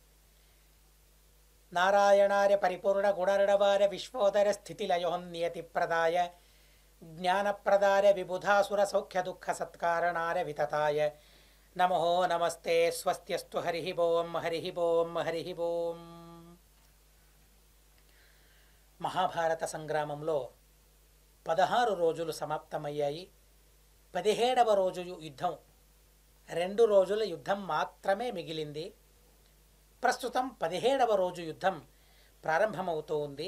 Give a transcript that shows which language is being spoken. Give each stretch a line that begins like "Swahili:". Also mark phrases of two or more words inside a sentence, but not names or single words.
Sanskrit: नारायणार्य परिपूर्णगुणर्णवार्य विश्वोदयस्थितिलयोन्नियतिप्रदाय ज्ञानप्रदाय विबुधासुरसौख्यदुःखसत्कारणाय वितताय नमो नमस्ते स्वस्त्यस्तु हरिः ओं हरिः ओं हरिः ओं
Telugu: మహాభారత సంగ్రామంలో 16 రోజులు సమాప్తమయ్యాయి. 17వ రోజు యుద్ధం, 2 రోజుల యుద్ధం మాత్రమే మిగిలింది. ప్రస్తుతం 17వ రోజు యుద్ధం ప్రారంభమవుతూ ఉంది.